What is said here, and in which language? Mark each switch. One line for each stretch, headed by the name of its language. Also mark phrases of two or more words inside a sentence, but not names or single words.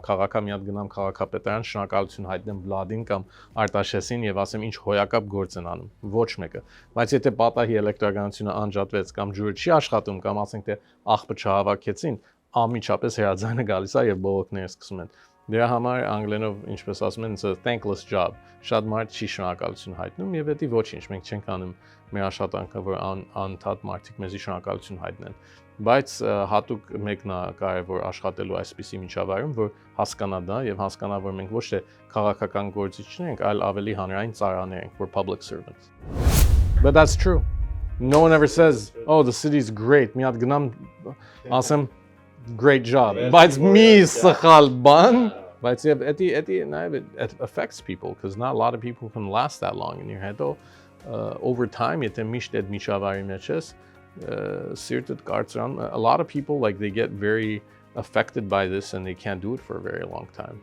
Armenian: քաղաք է, մի հատ գնամ քաղաքապետարան, շնորհակալություն հայտնեմ Վլադին կամ Արտաշեսին եւ ասեմ ինչ հոյակապ գործ են անում, ոչ մեկը։ Բայց եթե պատահի էլեկտրականությունը անջատվեց կամ ջուրը չի աշխատում կամ ասենք թե աղբը չհավաքեցին, անմիջապես հրաձայնը գալիս է եւ բողոքները սկսում են։ Դրա համար անգլերենով ինչպես ասում են,
English: it's a thankless job։
Armenian: Շատ մարդ չի շնորհակալություն հայտնում եւ դա ոչինչ, մենք չենք անում մեր աշխատանքը, որ անընդհատ մարդիկ մեզի շնորհակալություն հայտնեն։ Բայց հատուկ մեկն է կարևոր աշխատելու այսպիսի միջավայրում, որ հասկանա դա եւ հասկանա, որ մենք ոչ թե քաղաքական գործիչներ ենք, այլ ավելի հանրային ծառաներ ենք,
English: we're public servants. But that's true. No one ever says, "Oh, the city's great."
Armenian: Մի հատ գնամ ասեմ
English: great job.
Armenian: Բայց մի սխալ բան, բայց
English: it affects people because not a lot of people can last that long in your head. Over time,
Armenian: եթե միշտ այդ միջավայրի մեջ ես, սիրտդ կարծրան,
English: a lot of people like they get very affected by this and they can't do it for a very long time.